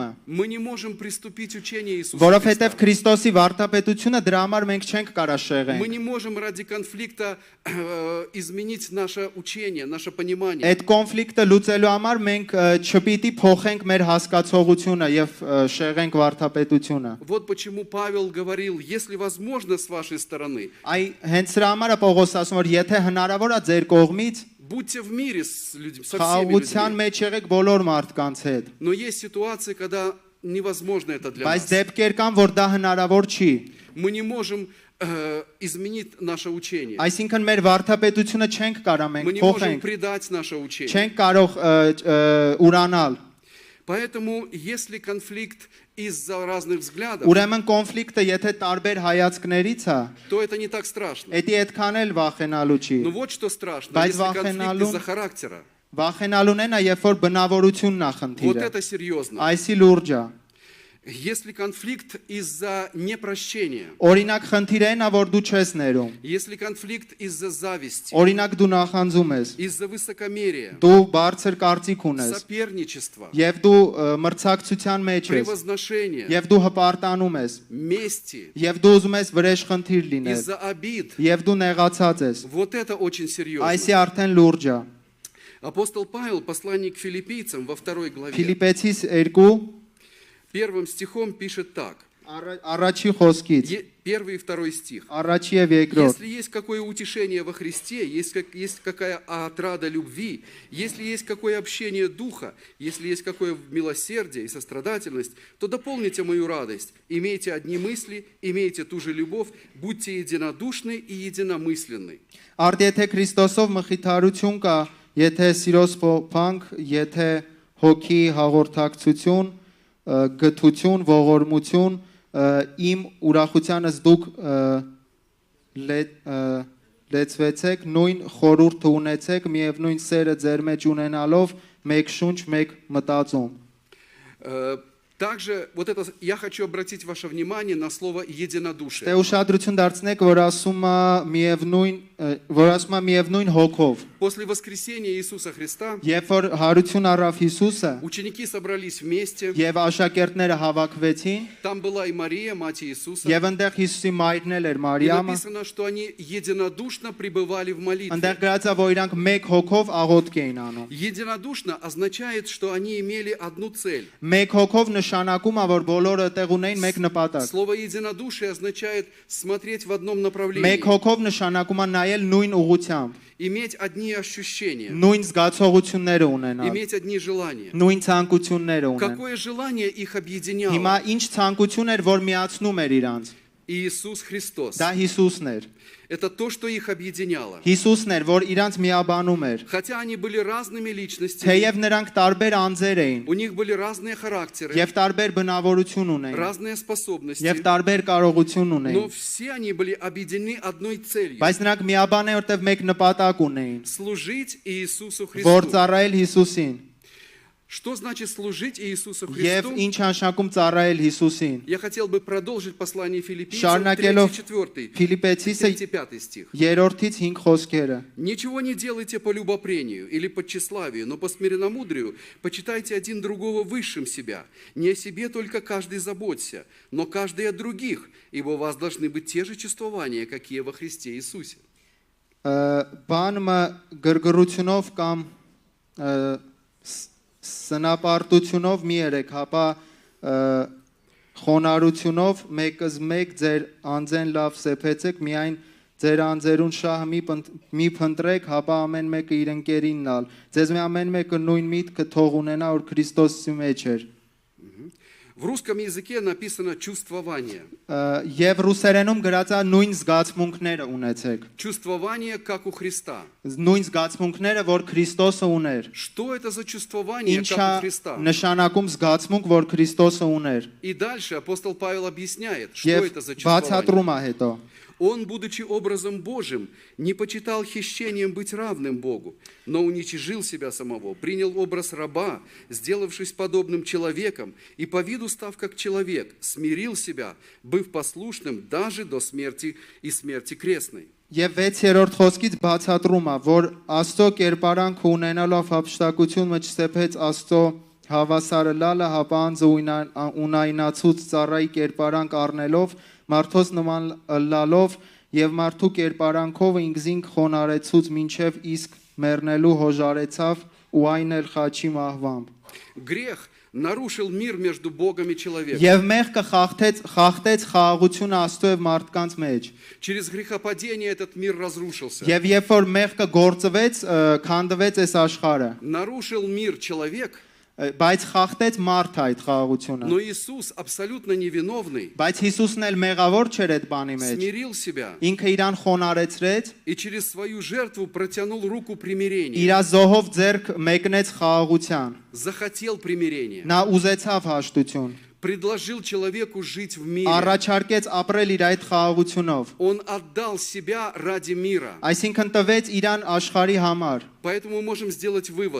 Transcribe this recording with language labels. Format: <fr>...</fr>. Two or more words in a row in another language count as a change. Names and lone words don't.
<ru>Мы не можем приступить учение Иисуса</ru> <hy>որովհետև</hy> <ru>Христа.</ru> <hy>Քրիստոսի վարդապետությունը դրա համար մենք չենք կարա</hy> <ru>Мы</ru> <hy>շեղենք։</hy> <ru>не можем ради конфликта изменить наше учение, наше понимание.</ru> <hy>Այդ կոնֆլիկտը լուծելու համար մենք չպիտի փոխենք մեր հասկացողությունը եւ շեղենք վարդապետությունը։</hy> <ru>Вот почему Павел говорил: если возможно с вашей стороны,</ru> <hy>Այ հենց սրա համար է Պողոս ասում, որ եթե հնարավոր է ձեր կողմից</hy> <ru>будьте в мире со всеми</ru> <hy>խաղաղության</hy> <ru>людьми.</ru> <hy>մեջ եղեք բոլոր մարդկանց հետ։</hy> <ru>Но есть ситуации, когда невозможно это для</ru> <hy>Բայց</hy> <ru>нас.</ru> <hy>դեպքեր կան, որ դա հնարավոր չի։</hy> <ru>Мы не можем изменить наше учение.</ru> <hy>Այսինքն մեր վարդապետությունը չենք կարա</hy> <ru>Мы</ru> <hy>մենք</hy> <ru>не можем</ru> <hy>փոխենք,</hy> <ru>предать наше учение.</ru> <hy>չենք կարող ուրանալ։</hy> <ru>Поэтому, если конфликт из-за разных взглядов,</ru> <hy>Ուրեմն կոնֆլիկտը եթե տարբեր հայացքներից է,</hy> <ru>то это не так страшно.</ru> <hy>դա այդքան էլ վախենալու չի։</hy> <ru>Но вот что страшно,</ru> <hy>Բայց</hy> <ru>если конфликт</ru> <hy>վախենալու-</hy> <ru>из-за характера.</ru> <hy>Վախենալուն են է, երբ որ բնավորությունն է</hy> <ru>Вот</ru> <hy>խնդիրը։</hy> <ru>это серьезно.</ru> <hy>Այսի լուրջ է։</hy> <ru>Если конфликт из-за непрощения,</ru> <hy>Օրինակ խնդիրն է, որ դու չես ներում։</hy> <ru>если конфликт из-за зависти,</ru> <hy>Օրինակ դու նախանձում ես,</hy> <ru>из-за высокомерия,</ru> <hy>դու բարձր կարծիք ունես,</hy> <ru>соперничества,</ru> <hy>եւ դու մրցակցության մեջ ես,</hy> <ru>превозношения,</ru> <hy>եւ դու հպարտանում ես,</hy> <ru>мести,</ru> <hy>եւ դու уզում ես վրեժ խնդիր լինել,</hy> <ru>из-за обид,</ru> <hy>եւ дու նեղացած ես։</hy> <ru>вот это очень серьезно.</ru> <hy>Այսի արդեն լուրջ է։</hy> <ru>Апостол Павел, послание к филиппийцам во 2 главе,</ru> <hy>Ֆիլիպեցիս 2</hy> <ru>первым стихом пишет так.</ru> <hy>առաջի խոսքից</hy> <ru>1 и 2 стих.</ru> <hy>Առաջի եւ երկրորդ</hy> <ru>Если есть какое утешение во Христе, есть какая отрада любви, если есть какое общение Духа, если есть какое милосердие и сострадательность, то дополните мою радость. Имейте одни мысли, имейте ту же любовь, будьте единодушны и единомысленны.</ru> <hy>Արդ եթե Քրիստոսով մխիթարություն կա, եթե սիրոս փոփանք, եթե հոգի հաղորդակցություն, գթություն, ողորմություն, իմ ուրախությանս դուք լեցվեցեք, նույն խորհուրդը ունեցեք, միևնույն սերը ձեր մեջ ունենալով, մեկ շունչ, մեկ մտածում։</hy> <ru>Также вот это я хочу обратить ваше внимание на слово единодушие.</ru> <hy>Դե ուշադրություն դարձնեք, որ ասում է միևնույն հոգով։</hy> <ru>После воскресения Иисуса Христа</ru> <hy>Երբ որ հարություն առավ Հիսուսը,</hy> <ru>ученики собрались вместе.</ru> <hy>եւ աշակերտները հավաքվեցին,</hy> <ru>Там была и Мария, мать Иисуса.</ru> <hy>եւ այնտեղ Հիսուսի մայրն էլ էր</hy> <ru>И</ru> <hy>Մարիամը,</hy> <ru>написано, что они единодушно пребывали в молитве.</ru> <hy>այնտեղ գրած է, որ իրանք մեկ հոգով աղոթք էին անում։</hy> <ru>Единодушно означает, что они имели одну цель.</ru> <hy>Մեկ հոգով նշանակում է, որ բոլորը տեղ ունեին մեկ նպատակ։</hy> <ru>Слово единодушие означает смотреть в одном направлении,</ru> <hy>Մեկ հոգով նշանակում է նայել նույն ուղությամբ,</hy> <ru>иметь одни ощущения,</ru> <hy>նույն զգացողությունները ունենալ,</hy> <ru>иметь одни желания.</ru> <hy>նույն ցանկությունները ունենալ։</hy> <ru>Какое желание их объединяло?</ru> <hy>Հիմա ինչ ցանկություն էր, որ միացնում էր իրանց։</hy> <ru>Иисус Христос.</ru> <hy>Դա Հիսուսն էր։</hy> <ru>Это то, что их объединяло.</ru> <hy>Հիսուսն էր, որ իրանց միաբանում էր։</hy> <ru>Хотя они были разными личностями,</ru> <hy>Թեև նրանք տարբեր անձեր էին</hy> <ru>у них были разные характеры,</ru> <hy>եւ տարբեր բնավորություն ունեին</hy> <ru>разные способности,</ru> <hy>եւ տարբեր կարողություն</hy> <ru>но</ru> <hy>ունեին,</hy> <ru>все они были объединены одной целью</ru> <hy>բայց նրանք միաբան են, որտեղ մեկ նպատակ ունեին, –</hy> <ru>служить Иисусу</ru> <hy>որ</hy> <ru>Христу.</ru> <hy>ծառայել Հիսուսին։</hy> <ru>Что значит служить Иисусу</ru> <hy>Եվ</hy> <ru>Христу?</ru> <hy>ինչ նշանակում ծառայել Հիսուսին։</hy> <ru>Я хотел бы продолжить послание Филиппийцам,</ru> <hy>Շարունակելով 3-4, Ֆիլիպեցիսը</hy> <ru>3-5 стих.</ru> <hy>3-ից 5 խոսքերը։</hy> <ru>«Ничего не делайте по любопрению или по тщеславию, но по смиренномудрию почитайте один другого высшим себя. Не о себе только каждый заботься, но каждый о других, ибо у вас должны быть те же чувствования, какие во Христе Иисусе».</ru> <hy>Բանը գրգռությունով կամ սնապարտությունով մի երեք, հապա խոնարհությունով մեկս մեկ ձեր անձեն լավ սեփեցեք, միայն ձեր անձերուն շահը մի փնտրեք, հապա ամեն մեկը իր ընկերին նալ։ Ձեզ մի ամեն մեկը նույն միտքը թող ունենա, որ Քրիստոսի մեջ էր։</hy> <ru>В русском языке написано «чувствование».</ru> <hy>Եվ ռուսերենում գրած է նույն զգացմունքները ունեցեք։</hy> <ru>Чувствование, как у Христа.</ru> <hy>Նույն զգացմունքները, որ Քրիստոսը ուներ։</hy> <ru>Что это за чувствование,</ru> <hy>Ինչա</hy> <ru>как у Христа?</ru> <hy>նշանակում զգացմունք, որ Քրիստոսը уներ։</hy> <ru>И дальше апостол Павел объясняет, что</ru> <hy>Եվ</hy> <ru>это за чувствование.</ru> <hy>բացատրում է հետո։</hy> <ru>Он, будучи образом Божьим, не почитал хищением быть равным Богу, но уничижил себя самого, принял образ раба, сделавшись подобным человеком, и по виду став как человек, смирил себя, быв послушным даже до смерти и смерти крестной.</ru> <hy>Եվ 6-րդ խոսքից բացատրում է, որ Աստծո կերպարանք ունենալով հափշտակություն մեջ սեփեց Աստծո հավասարը լալը, հապա անձը ունայնացուց ծառայի կերպարանք առնելով, մարդոց նման լալով եւ մարդու կերպարանքով ինքզինք խոնարեցուց մինչեւ իսկ մեռնելու հոժարեցավ ու այն էլ խաչի մահվամբ։</hy> <ru>Грех нарушил мир между Богом и человеком.</ru> <hy>Եվ մեղքը խախտեց խաղաղությունը Աստծո եւ մարդկանց մեջ։</hy> <ru>Через грехопадение этот мир разрушился.</ru> <hy>Եվ երբ որ մեղքը գործվեց, քանդվեց այս աշխարհը,</hy> <ru>Нарушил мир человек,</ru> <hy>բայց խախտեց մարդը այդ խաղաղությունը։</hy> <ru>но Иисус, абсолютно невиновный,</ru> <hy>Բայց Հիսուսն էլ մեղավոր չէր այդ բանի մեջ։</hy> <ru>смирил себя</ru> <hy>Ինքը իրան խոնարեցրեց,</hy> <ru>и через свою жертву протянул руку примирения.</ru> <hy>իր զոհով ձեռք մեկնեց խաղաղության։</hy> <ru>Захотел примирения.</ru> <hy>Նա ուզեցավ հաշտություն,</hy> <ru>Предложил человеку жить в мире.</ru> <hy>առաջարկեց ապրել իր այդ խաղաղությունով։</hy> <ru>Он отдал себя ради мира.</ru> <hy>Այսինքն տվեց իրան աշխարհի համար։</hy> <ru>Поэтому мы можем сделать вывод.</ru>